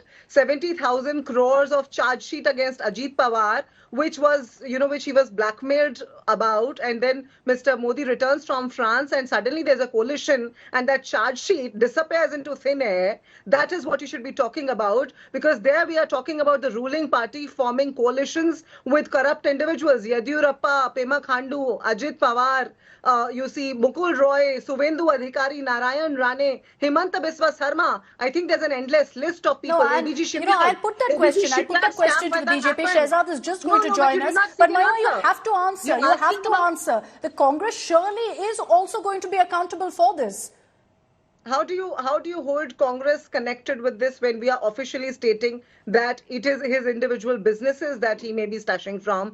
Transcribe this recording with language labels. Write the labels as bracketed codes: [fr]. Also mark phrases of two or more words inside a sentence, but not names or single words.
[en] 70,000 crores of charge sheet against Ajit Pawar, which he was blackmailed about, and then Mr. Modi returns from France and suddenly there's a coalition and that charge sheet disappears into thin air. That is what you should be talking about, because there we are talking about the ruling party forming coalitions with corrupt individuals. Yadurappa, Pema Khandu, Ajit Pawar, Mukul Roy, Suvendu Adhikari, Narayan Rane, Himanta Biswa Sarma. I think there's an endless list of people. I'll put that question to the BJP. Shehzad is just going to join us. But Mahima, you have to answer. You have to answer. The Congress surely is also going to be accountable for this. How do you hold Congress connected with this when we are officially stating that it is his individual businesses that he may be stashing from?